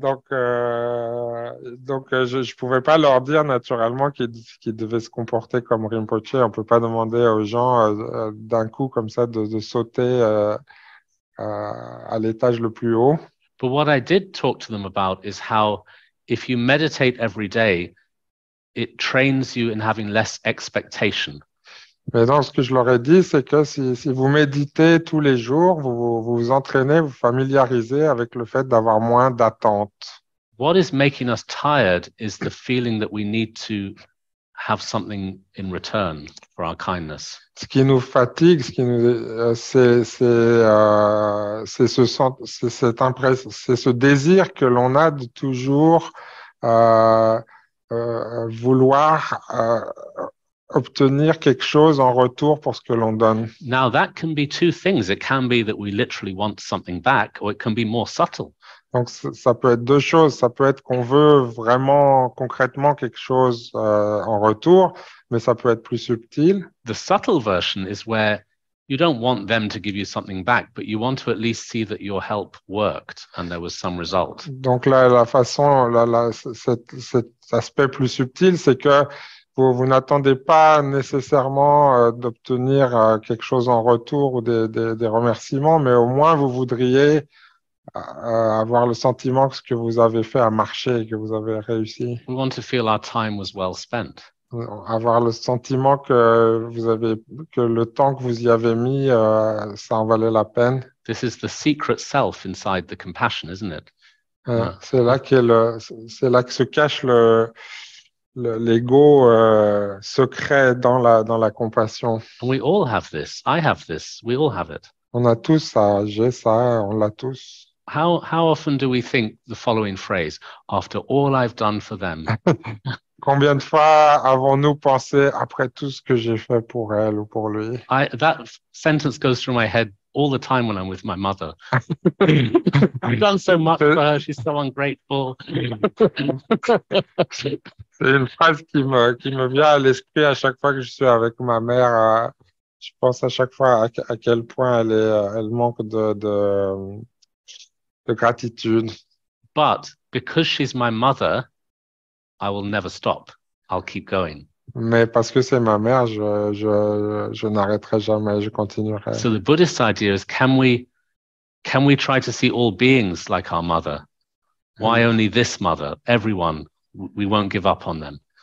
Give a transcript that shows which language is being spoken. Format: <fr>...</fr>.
<fr>Donc, je pouvais pas leur dire naturellement qu'ils devaient se comporter comme Rinpoche. On peut pas demander aux gens d'un coup comme ça de sauter à l'étage le plus haut.</fr> <en>But what I did talk to them about is how if you meditate every day, it trains you in having less expectation.</en> <fr>Mais donc, ce que je leur ai dit, c'est que si vous méditez tous les jours, vous entraînez, vous familiarisez avec le fait d'avoir moins d'attentes.</fr> <en>What is making us tired is the feeling that we need to have something in return for our kindness.</en> <fr>Ce qui nous fatigue, c'est ce désir que l'on a de toujours vouloir obtenir quelque chose en retour pour ce que l'on donne.</fr> <en>Now that can be two things. It can be that we literally want something back, or it can be more subtle.</en> <fr>Donc ça peut être deux choses. Ça peut être qu'on veut vraiment concrètement quelque chose en retour, mais ça peut être plus subtil.</fr> <en>The subtle version is where you don't want them to give you something back, but you want to at least see that your help worked and there was some result.</en> <fr>Donc là, la façon, cet aspect plus subtil, c'est que vous n'attendez pas nécessairement d'obtenir quelque chose en retour ou des remerciements, mais au moins vous voudriez avoir le sentiment que ce que vous avez fait a marché et que vous avez réussi.</fr> <en>We want to feel our time was well spent.</en> <fr>Avoir le sentiment que le temps que vous y avez mis, ça en valait la peine.</fr> <en>This is the secret self inside the compassion, isn't it?</en> <fr>C'est là que se cache l'ego secret dans la compassion.</fr> <en>And we all have this. I have this. We all have it.</en> <fr>On a tous ça, j'ai ça, on l'a tous.</fr> <en>How often do we think the following phrase, after all I've done for them?</en> <fr>Combien de fois avons-nous pensé après tout ce que j'ai fait pour elle ou pour lui?</fr> <en>That sentence goes through my head all the time when I'm with my mother. I've done so much for her. She's so ungrateful.</en> <fr>C'est une phrase qui me vient à l'esprit à chaque fois que je suis avec ma mère. Je pense à chaque fois à quel point elle manque de gratitude.</fr> <en>But because she's my mother, I will never stop. I'll keep going.</en> <fr>Mais parce que c'est ma mère, je n'arrêterai jamais, je continuerai.</fr> <en>So the Buddhist idea is, can we try to see all beings like our mother? Why only this mother? Everyone, we won't give up on them.</en>